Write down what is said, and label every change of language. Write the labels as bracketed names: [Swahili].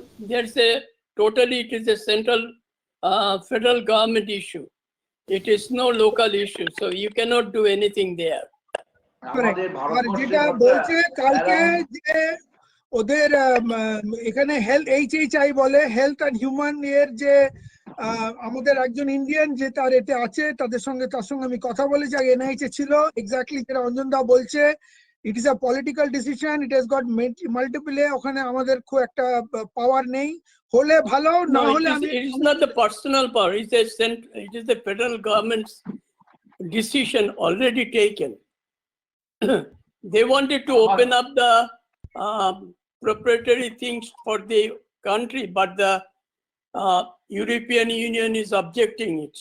[English] There's a totally, it is a central federal government issue. It is no local issue, so you cannot do anything there. [Bangla] আমাদের আর যেটা ভারতবর্ষে বলছে কালকে যে ওদের এখানে হেলথ HHI বলে হেলথ অ্যান্ড হিউম্যান এর যে আমাদের একজন ইন্ডিয়ান যে তার এতে আছে, তার সঙ্গে আমি কথা বলেছি, আগে NIH ছিল, এক্স্যাক্টলি যেটা অঞ্জন দা বলছে, [English] it is a political decision, it has got multiple, [Bangla] ওখানে আমাদের খুব একটা পাওয়ার নেই, হলে ভালো, না [English] No, [Bangla] হলে [English] it is not the personal power. It is the federal government's decision already taken. They wanted to open up the proprietary things for the country, but the European Union is objecting it.